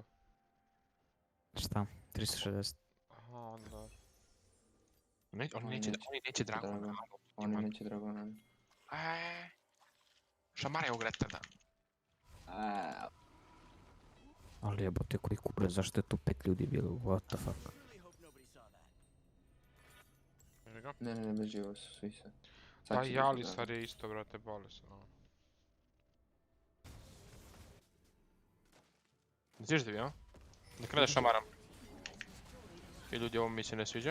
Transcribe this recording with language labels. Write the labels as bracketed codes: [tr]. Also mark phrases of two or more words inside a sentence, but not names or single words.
[bs] Šta? 360. Aha, onda... Oni neće Dragona. Oni neće Dragona. Šamaraj ovog retarda. Ali jebote koji kurac, zašto je tu 5 ljudi bilo, [en] what the fuck? [bs] Ne, bez živo su svi sad. Pa i Alisar je isto, brate, bolesno. Znaš da vi, a? Nek ne da šamaram. I ljudi ovo mi se ne sviđa.